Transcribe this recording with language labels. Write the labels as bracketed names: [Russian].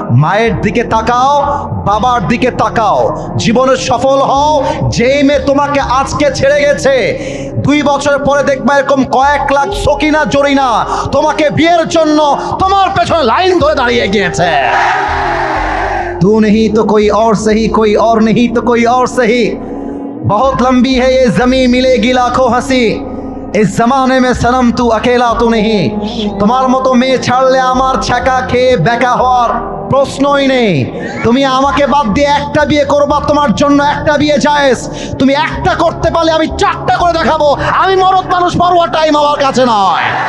[Bangla] মায়ের দিকে তাকাও, বাবার দিকে তাকাও, জীবনে সফল হও। যেই মেয়ে তোমাকে আজকে ছেড়ে গেছে, 2 বছর পরে দেখবা এরকম কয়েক লাখ সকিনা জরিনা তোমাকে বিয়ের জন্য তোমার পেছনে লাইন ধরে দাঁড়িয়ে গিয়েছে। [Hindi] तू नहीं तो कोई और सही, कोई और नहीं तो कोई और सही, बहुत लंबी है ये जमीन, मिलेगी लाखों हंसी, इस जमाने में सनम तू अकेला तो नहीं। [Bangla] তোমার মতো মেয়ে ছাড়লে আমার ছাকা খেয়ে বেকা হওয়ার প্রশ্নই নেই। তুমি আমাকে বাদ দিয়ে একটা বিয়ে করবা, তোমার জন্য একটা বিয়ে জায়েজ। তুমি একটা করতে পারলে আমি 4টা করে দেখাবো। আমি মরদ মানুষ, পরোয়া টাইম আমার কাছে নয়।